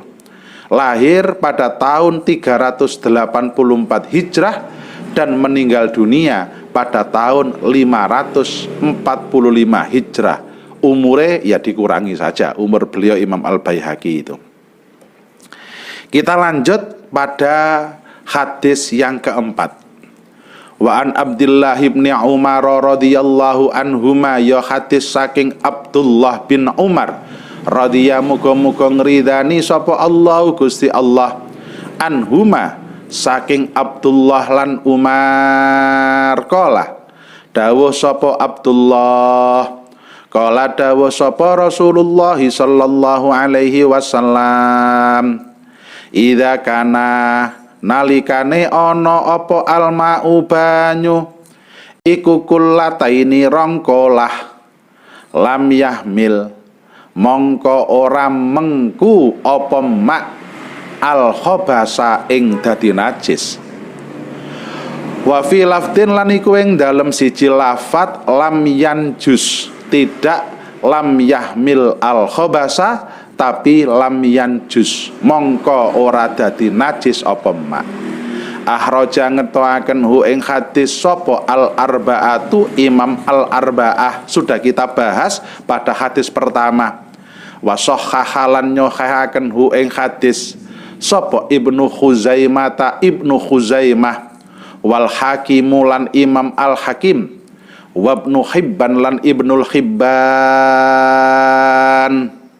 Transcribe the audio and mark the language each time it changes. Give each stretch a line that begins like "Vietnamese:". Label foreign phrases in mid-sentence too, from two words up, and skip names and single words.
Indonesian: Lahir pada tahun 384 Hijrah dan meninggal dunia pada tahun 545 Hijrah. Umurnya ya dikurangi saja umur beliau Imam Al-Baihaqi itu. Kita lanjut pada hadis yang keempat.
Arabic: Wa an Abdullah bin Umar radhiyallahu anhuma,
Javanese: ya hadis saking
Arabic: Abdullah bin Umar radhiyallahu
Javanese: muga-muga ngridani sapa Allah Gusti Allah, anhuma saking Abdullah lan Umar, qala dawuh sapa Abdullah, qala dawuh sapa Rasulullah
Arabic: sallallahu alaihi wasallam,
Javanese: idza kana nalikane ana apa
Arabic: alma'u
Javanese: banyu iku kullataini rongkolah
Arabic: lam yahmil
Javanese: mongko ora mengku apa mak
Arabic: al khabasa
Javanese: ing dadi najis.
Arabic: Wa fi lafdin
Javanese: lan iku ing dalem siji lafat
Arabic: lam yanjus,
Javanese: tidak
Arabic: lam yahmil al khabasa
Javanese: tapi
Arabic: lam yanjus
Javanese: mongko ora dadi najis apa mak. Ahraja ngetoaken hu ing hadis sapa
Arabic: al arbaatu Imam al arbaah,
Indonesian: sudah kita bahas pada hadis pertama.
Javanese: Wa sahhahalan nyohahaken hu ing hadis sapa
Arabic: Ibnu Khuzaimah wal Hakimu
Javanese: lan Imam al Hakim wa Ibnu Hibban lan Ibnul Hibban.